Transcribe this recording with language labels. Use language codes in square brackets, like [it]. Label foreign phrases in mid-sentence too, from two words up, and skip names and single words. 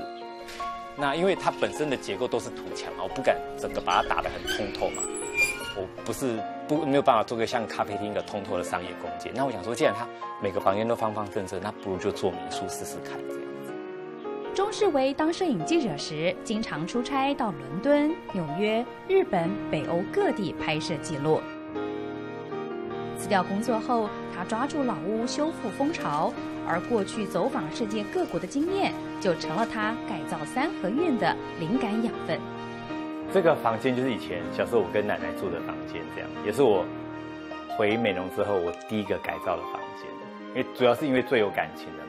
[zh] 那因為它本身的結構都是土牆嘛，我不敢整個把它打得很通透嘛，我沒有辦法做個像咖啡廳的通透的商業空間。那我想說，既然它每個房間都方方正正，那不如就做民宿試試看這樣。鍾世維當攝影記者時，經常出差到倫敦、紐約、日本、北歐各地拍攝記錄。此辞掉工作后，他抓住老屋修复风潮，而过去走访世界各国的经验，就成了他改造三合院的灵感养分。这个房间就是以前小时候我跟奶奶住的房间，这样也是我回美浓之后我第一个改造的房间，因为主要是因为最有感情的嘛。